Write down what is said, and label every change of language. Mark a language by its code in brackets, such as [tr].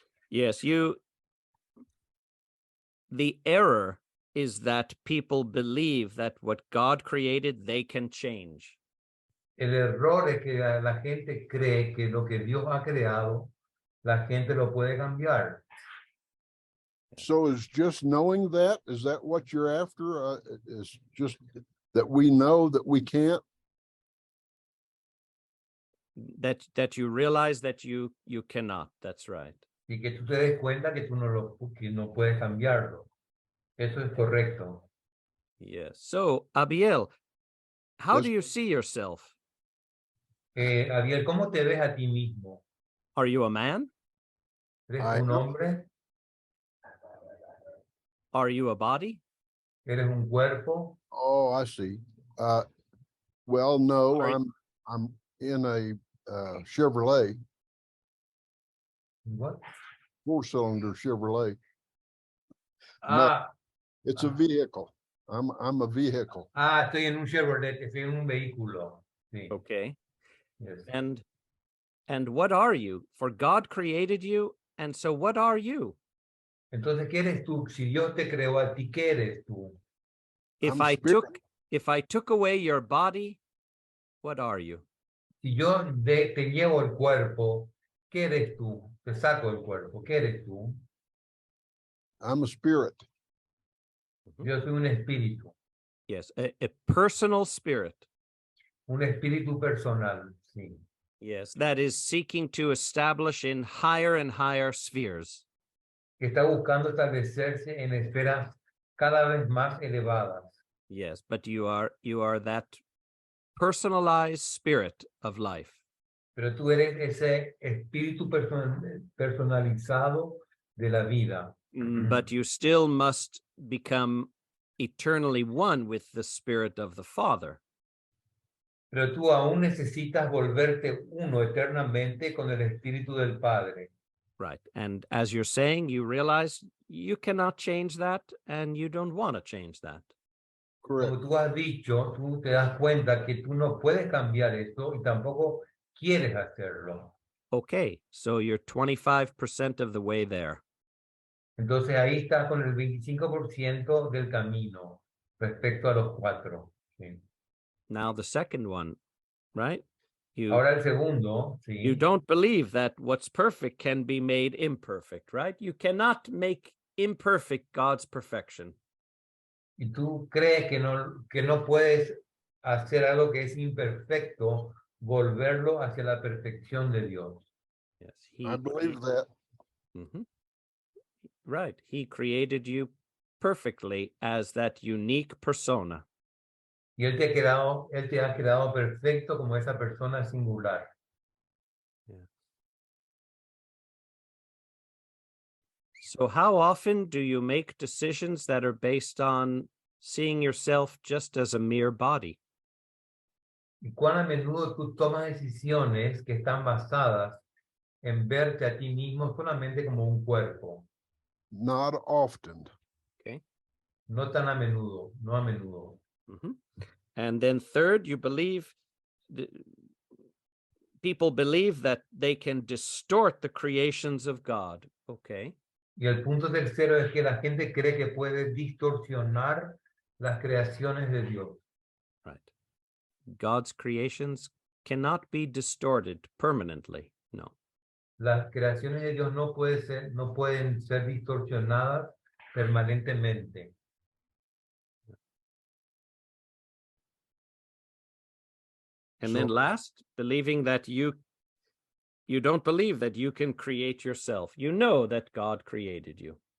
[en] Yes, the error is that people believe that what God created, they can change. [es] El error es que la gente cree que lo que Dios ha creado, la gente lo puede cambiar. [en] So is just knowing that, is that what you're after? Is just that we know that we can't? That you realize that you cannot. That's right. [es] Y que tú te des cuenta que tú que no puedes cambiarlo. Eso es correcto. [en] Yes. So, Abiel, how do you see yourself? [es] Abiel, ¿cómo te ves a ti mismo? [en] Are you a man? [es] ¿Eres un hombre? [en] Are you a body? [es] ¿Eres un cuerpo? [en] Oh, I see. Well, no, Are- I'm in a Chevrolet, What? 4-cylinder Chevrolet. Ah, It's a vehicle. I'm a vehicle. [es] estoy en un Chevrolet, estoy en un vehículo. Sí, [en] Okay. yes. And what are you? For God created you, and so what are you? [es] Entonces, ¿qué eres tú? Si Dios te creó a ti, ¿qué eres tú? [en] If I'm I spirit. took away your body, what are you? [es] Si yo te llevo el cuerpo, ¿qué eres tú? Te saco el cuerpo, ¿qué eres tú? [en] I'm a spirit. [es] Yo soy un espíritu [en] Yes, a personal spirit. [es] personal, sí. [en] Yes, that is seeking to establish in higher and higher spheres. [es] Que está buscando establecerse en esferas cada vez más elevadas. [en] Yes, but you are that personalized spirit of life. [es] Pero tú eres ese espíritu personalizado de la vida. [en] But you still must become eternally one with the spirit of the Father. [es] Pero tú aún necesitas volverte uno eternamente con el espíritu del Padre. [en] Right. And as you're saying, you realize you cannot change that and you don't want to change that. Correct. [es] Como tú has dicho, tú te das cuenta que tú no puedes cambiar esto y tampoco quieres hacerlo. [en] Okay, so you're 25% of the way there. [es] Entonces ahí estás con el 25% del camino respecto a los 4. ¿Sí? [en] Now the second one, right? [es] Ahora el segundo, ¿sí? [en] You don't believe that what's perfect can be made imperfect, right? You cannot make imperfect God's perfection. [es] Y tú crees que no puedes hacer algo que es imperfecto, volverlo hacia la perfección de Dios. [en] Yes, I believe that. Mhm. Right. He created you perfectly as that unique persona. [es] Y Él te ha creado perfecto como esa persona singular. [en] So how often do you make decisions that are based on seeing yourself just as a mere body? [es] Y cuán a menudo tú tomas decisiones que están basadas en verte a ti mismo solamente como un cuerpo. [en] Not often. [es] No tan a menudo, no a menudo. [en] Mhm. And then third, you believe people believe that they can distort the creations of God. Okay. [es] Y el punto tercero es que la gente cree que puede distorsionar las creaciones de Dios. [en] Right. God's creations cannot be distorted permanently. No. [es] Las creaciones de Dios no pueden ser distorsionadas permanentemente. [en] And then last, believing that you don't believe that you can create yourself. You know that God created you.